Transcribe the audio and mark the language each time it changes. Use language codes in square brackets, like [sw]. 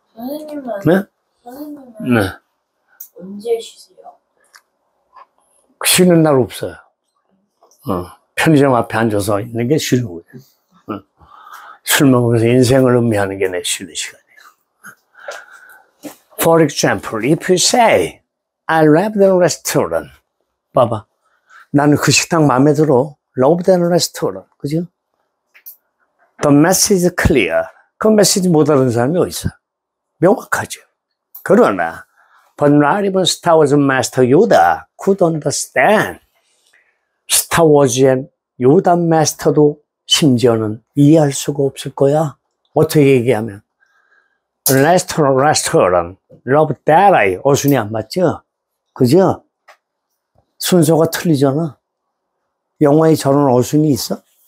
[ko] 선생님은 네? 선생님은 네. 언제 쉬세요? 쉬는 날 없어요. 편의점 앞에 앉아서 있는 게 쉬는 거예요. 술 먹으면서 인생을 음미하는 게 내 쉬는 시간이에요. [en] For example, if you say, I love the restaurant. [ko] 봐봐. 나는 그 식당 마음에 들어. [en] Love the restaurant. [ko] 그죠? [en] The message is clear. [ko] 그 메시지 못 알아듣는 사람이 어디 있어? 명확하죠. 그러나 [en] But not even Star Wars Master Yoda could understand. [ko] 스타워즈의 요다 마스터도 심지어는 이해할 수가 없을 거야. 어떻게 얘기하면 레스토랑 러브 데라이 어순이 안 맞죠? 그죠? 순서가 틀리잖아. 영화에 저런 어순이 있어?